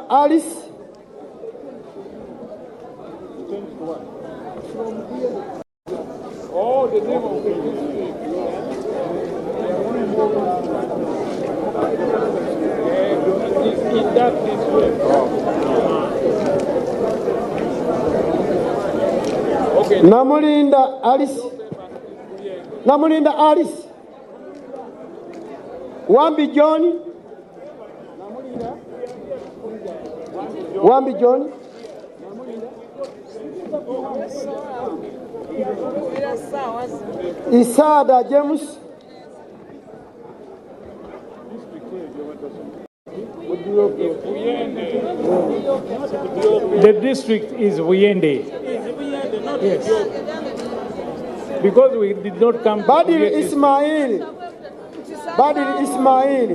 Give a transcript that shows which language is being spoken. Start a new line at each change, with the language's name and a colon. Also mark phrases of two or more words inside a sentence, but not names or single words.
English: Alice. Oh, the name of the district. In that district. Okay. Namulinda Alice. Namulinda Alice. Wambi John. Wambi John. Isada James. The district is Wuyende. Yes. Because we did not come to Badil Ismail. Badil Ismail.